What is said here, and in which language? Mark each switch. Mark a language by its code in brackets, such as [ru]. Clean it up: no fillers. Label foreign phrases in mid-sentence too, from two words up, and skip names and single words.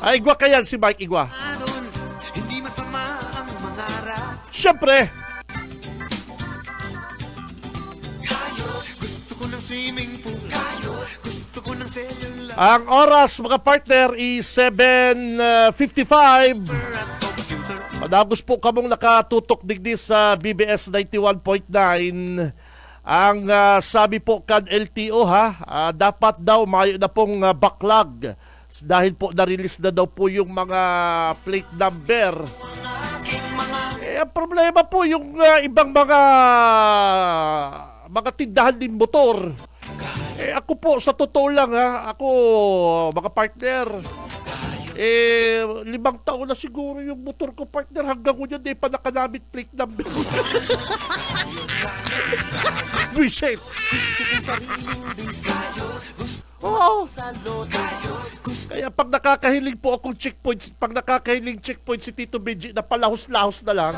[bik] Ay, igwa kayan si Mike, igwa. [tl] Anon, hindi masama ang mangarap. Siyempre. Gusto ko ng [en] swimming pool. [tl] Gusto ko ng cellular Ang oras, mga partner, is 7:55. at computer. [bik] Madagos po kamong nakatutok digdi sa BBS 91.9. Ang sabi po kan LTO dapat daw mayo na pong backlog dahil po na-release na daw po yung mga [en] plate number. [tl] Ang problema po yung ibang mga tindahan din motor. Ako po, sa totoo lang ako, mga partner, 5 taon na siguro yung motor ko, partner, hanggang ngayon di pa nakanamit [en] plate number. [tl] Buisit. Oo. Kaya pag nakakahiling po akong checkpoint, pag nakakahiling checkpoint si Tito Benji, na palahos-lahos na lang.